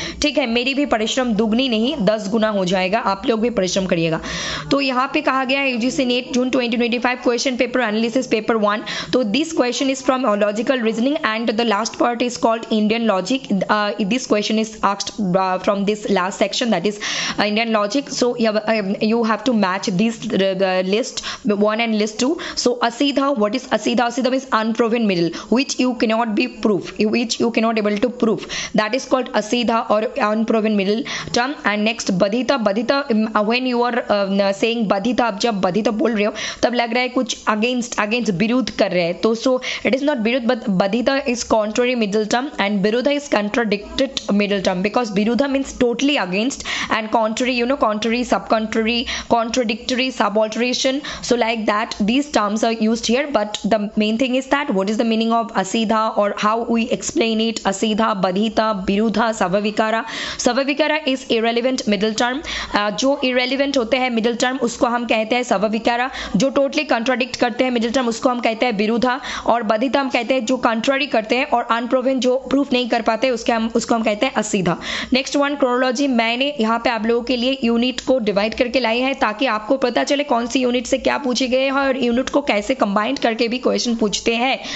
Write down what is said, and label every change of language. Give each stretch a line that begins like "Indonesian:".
Hindi: ठीक है, मेरी भी परिश्रम दुगनी नहीं 10 गुना हो जाएगा, आप लोग भी परिश्रम करिएगा। तो यहाँ पे कहा गया है यूजीसी नेट जून 2025 क्वेश्चन पेपर एनालिसिस पेपर 1। तो
English: This question is from logical reasoning and the last part is called Indian logic. This question is asked from this last section, that is Indian logic. So you have to match this list 1 and list 2. So asidha, what is asidha? Asidha means unproven middle, which you cannot be proof, which you cannot able to prove, that is called asidha or unproven middle term. And next badhita. Badhita, when you are saying badhita,
Hindi: आप जब badhita बोल रहे हो तब लग रहा है कुछ against विरुद्ध कर रहे हैं,
English: तो so it is not विरुद्ध, but badhita is contrary middle term and virudha is contradicted middle term, because virudha means totally against and contrary, you know, contrary, subcontrary, contradictory, subalteration. So like that these terms are used here, but the main thing is that what is the meaning of asidha or how we explain it. asidha, badhita, virudha, savavikara. Savavikara is irrelevant middle term.
Hindi: जो irrelevant होते हैं middle term उसको हम कहते हैं सवाविकारा, जो totally contradict करते हैं middle term उसको हम कहते हैं विरुद्धा, और badhita हम कहते हैं जो contrary करते हैं, और unproven जो proof नहीं कर पाते उसको हम कहते हैं असीधा।
English: Next one chronology.
Hindi: मैंने यहाँ पे आप लोगों के लिए यूनिट को डिवाइड करके लाई है ताकि आपको पता चले कौन सी यूनिट से क्या पूछे गए हैं, और यूनिट को कैसे कंबाइन करके भी क्वेश्चन पूछते हैं।